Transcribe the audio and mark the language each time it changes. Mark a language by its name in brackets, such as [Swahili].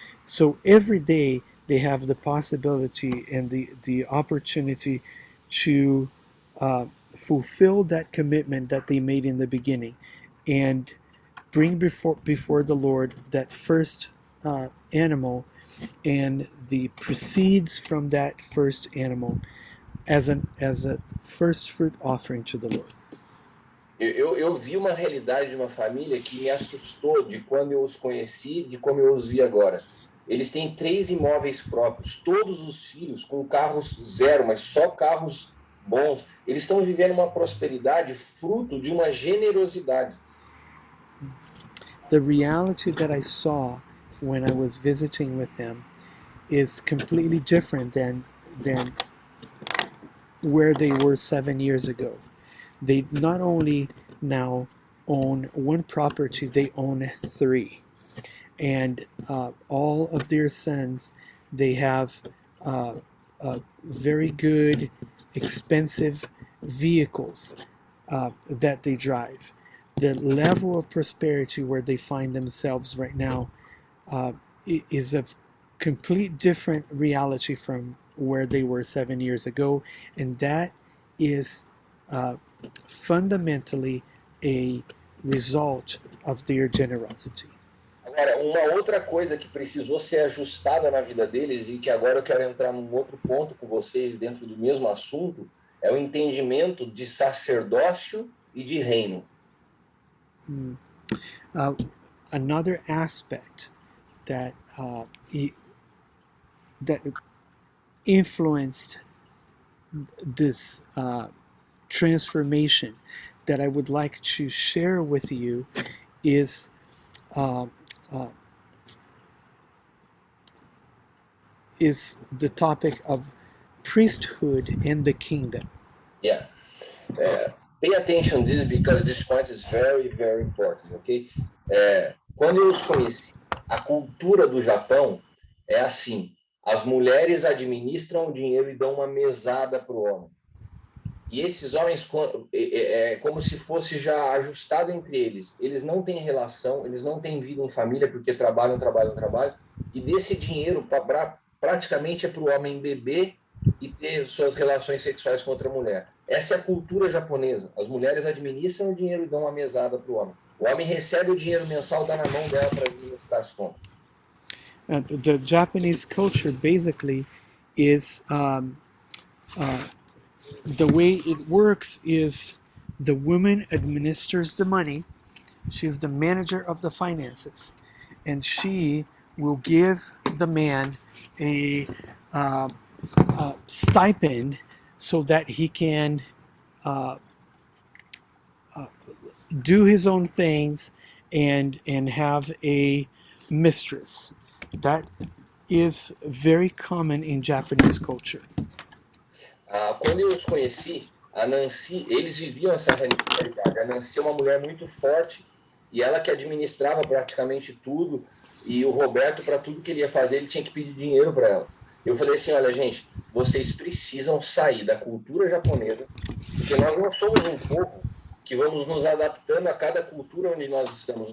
[English] So every day they have the possibility and the opportunity to fulfill that commitment that they made in the beginning and bring before the Lord that first animal and the proceeds from that first animal as a first fruit offering to the Lord. [Portuguese] Eu vi uma realidade de uma família que me assustou de quando eu os conheci, de como eu os vi agora. Eles têm 3 imóveis próprios, todos os filhos com carros zero, mas só carros bons. Eles estão vivendo uma prosperidade fruto de uma generosidade. [English] the reality that I saw when I was visiting with them is completely different than where they were 7 years ago. They not only now own one property, they own three. And all of their sons, they have very good, expensive vehicles that they drive. The level of prosperity where they find themselves right now uh, is a complete different reality from where they were 7 years ago, and that is uh, fundamentally a result of their generosity. [Portuguese] Agora, uma outra coisa que precisou ser ajustada na vida deles e que agora eu quero entrar num outro ponto com vocês dentro do mesmo assunto é o entendimento de sacerdócio e de reino. [English] Uh, Another aspect that that influenced this transformation that I would like to share with you is uh, uh, the topic of priesthood in the kingdom. Yeah. Pay attention to this because this point is very, very important, ok? [Portuguese] Quando eu os conheci, a cultura do Japão é assim: as mulheres administram o dinheiro e dão uma mesada para o homem. E esses homens, é como se fosse já ajustado entre eles. Eles não têm relação, eles não têm vida em família porque trabalham. E desse dinheiro, praticamente é para o homem beber e ter suas relações sexuais com outra mulher. Essa é a cultura japonesa. As mulheres administram o dinheiro e dão uma mesada para o homem. O homem recebe o dinheiro mensal, dá na mão dela para administrar as contas. [English] The Japanese culture basically is the way it works is the woman administers the money. She's the manager of the finances, and she will give the man a stipend so that he can do his own things and have a mistress. That is very common in Japanese culture. [Portuguese] Quando eu os conheci, a Nancy, eles viviam essa realidade. A Nancy é uma mulher muito forte e ela que administrava praticamente tudo. E o Roberto, para tudo que ele ia fazer, ele tinha que pedir dinheiro para ela. Eu falei assim: olha, gente, vocês precisam sair da cultura japonesa, porque nós não somos um povo que vamos nos adaptando a cada cultura onde nós estamos.